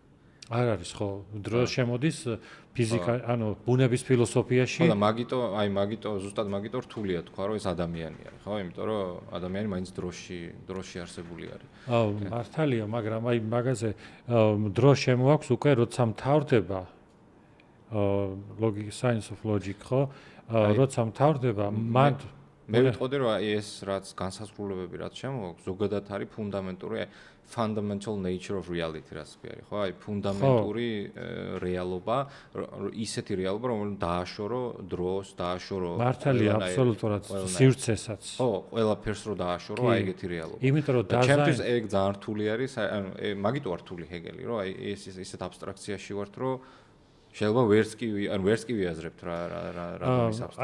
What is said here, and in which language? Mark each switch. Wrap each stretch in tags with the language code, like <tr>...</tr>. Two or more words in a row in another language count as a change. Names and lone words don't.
<ka>არ არის ხო, დრო შემოდის ფიზიკა, ბუნების ფილოსოფიაში. ხო და მაგიტო ზუსტად მაგიტო რთულია თქვა, რომ ეს ადამიანი არის, ხო? იმიტომ რომ ადამიანი მაინც დროში არსებული არის. მართალია, მაგრამ აი მაგაზე დრო შემოაქვს უკვე როცა მთავრდება</ka> <en>science of logic,</en> <ka>ხო? როცა მთავრდება, მან მე ვიტყოდი რომ ეს რაც განსაზღვრულებები რაც შემოაქვს, ზოგადად არის ფუნდამენტური</ka> <en>fundamental nature of reality</en> <ka>რაც ქვია, ხო? აი ფუნდამენტური რეალობა, ისეთი რეალობა, რომელიც დააშორო დროს, დააშორო მართალია, აბსოლუტურად სივრცესაც. ხო, ყველაფერს რო დააშორო, აი ეგეთი რეალობა. იმიტომ რომ ჩემთვის ეგ ძალიან რთული არის, ანუ მაგიტო არ რთული ჰეგელი, რომ აი ეს ისეთ აბსტრაქციაში ვართ, რომ შეიძლება ვერც კი ვიაზრებთ რა ის აბსტრაქცია.</ka>